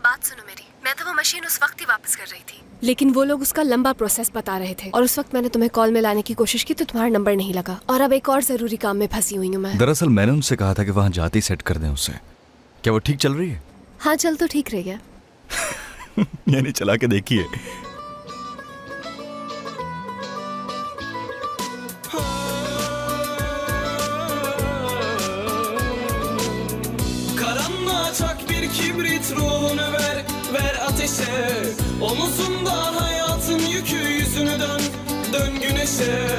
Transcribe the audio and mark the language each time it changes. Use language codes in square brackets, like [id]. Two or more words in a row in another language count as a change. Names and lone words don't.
[hi] अच्छा बात सुनो मेरी, मैं तो वो मशीन उस वक्त ही वापस कर रही थी, लेकिन वो लोग उसका लंबा प्रोसेस बता रहे थे और उस वक्त मैंने तुम्हें कॉल में लाने की कोशिश की तो तुम्हारा नंबर नहीं लगा और अब एक और जरूरी काम में फंसी हुई हूँ मैं। दरअसल मैंने उनसे कहा था कि वहाँ जाते ही सेट कर दें उसे। क्या वो ठीक चल रही है? हाँ चल तो ठीक रही है। यानी चला के देखिए। [tr] Kibrit ruhunu ver ateşe. Omuzundan hayatın yükü, yüzünü dön güneşe.